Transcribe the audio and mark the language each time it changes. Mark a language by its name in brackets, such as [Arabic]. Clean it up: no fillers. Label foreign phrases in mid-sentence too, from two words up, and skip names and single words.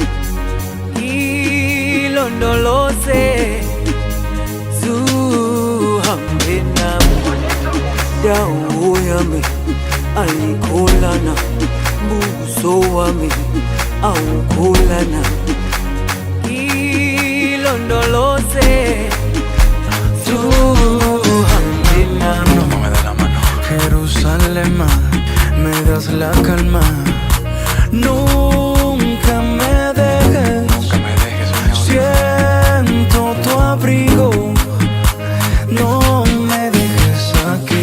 [Zulu] ilondoloze zuhambe nami dawo yami ayikholana buso wami awukholana ilondoloze zuhambe nami [Spanish] Jerusalén, me das la calma. Nunca me dejes. Siento tu abrigo. No me dejes aquí.